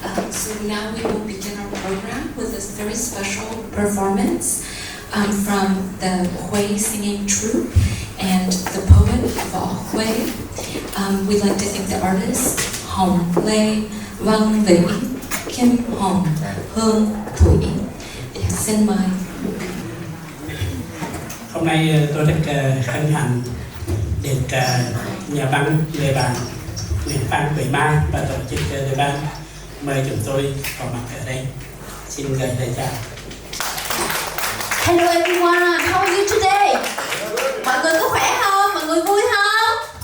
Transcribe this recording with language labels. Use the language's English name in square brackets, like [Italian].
[English] So now we will begin our program with this very special performance from the Hui singing troupe and the poet Võ Hui. We'd like to thank the artists Hồng Lê, Văn Vĩ, Kim Hồng, Hương Thủy. [Vietnamese] Xin mời. Hôm nay tôi rất hân hạnh được nhà văn Lê Bạn Nguyễn Phan Quế Mai và tổ chức DVAN mời chúng tôi có mặt ở đây. Xin gửi lời chào. [English] Hello everyone, how are you today? [Vietnamese] Mọi người có khỏe không? Mọi người vui không?